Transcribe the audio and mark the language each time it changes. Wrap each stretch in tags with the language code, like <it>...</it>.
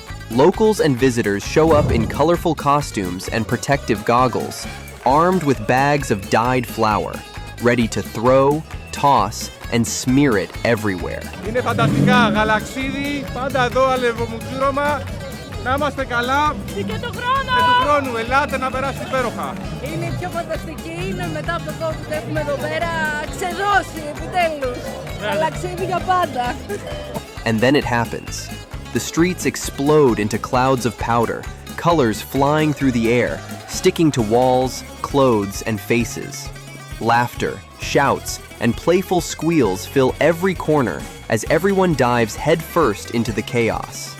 <en>Locals and visitors show up in colorful costumes and protective goggles, armed with bags of dyed flour, ready to throw, toss, and smear it everywhere.</en> <el>Είναι φανταστικά, Galaxidi, πάντα εδώ αλευομουξούρωμα, να είμαστε καλά Και του χρόνου, ελάτε να περάσετε υπέροχα. Είναι η πιο φανταστική, είναι μετά από το COVID έχουμε εδώ πέρα ξεδώσει επιτέλους. Galaxidi για πάντα.</el> <en>And then it happens. The streets explode into clouds of powder, colors flying through the air, sticking to walls, clothes, and faces. Laughter, shouts, and playful squeals fill every corner as everyone dives headfirst into the chaos.</en>